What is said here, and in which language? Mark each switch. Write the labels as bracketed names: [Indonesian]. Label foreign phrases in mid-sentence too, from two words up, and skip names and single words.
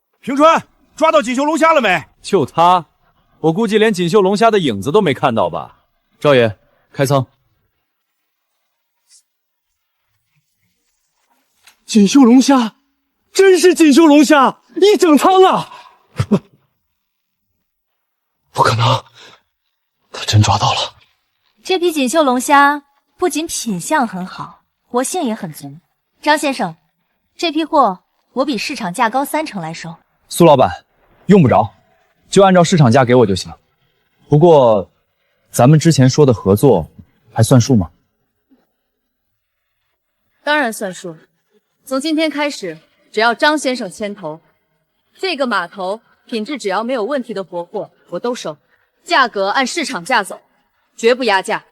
[Chinese] 平川，抓到錦繡龍蝦了沒？就他，我估計连錦繡龙蝦的影子都没看到吧？少爺，開倉。錦繡龍蝦，真是錦繡龍蝦，一整倉啊！不可能，他真抓到了。这批錦繡龙蝦不仅品相很好，活性也很足。张先生，这批貨我比市场價高30%來收。蘇老闆，用不着，就按照市場價給我就行。不過，咱們之前說的合作還算數嗎？當然算數。從今天開始，只要張先生牽頭，這個碼頭品質只要沒有問題的活貨我都收，價格按市場價走，絕不壓價。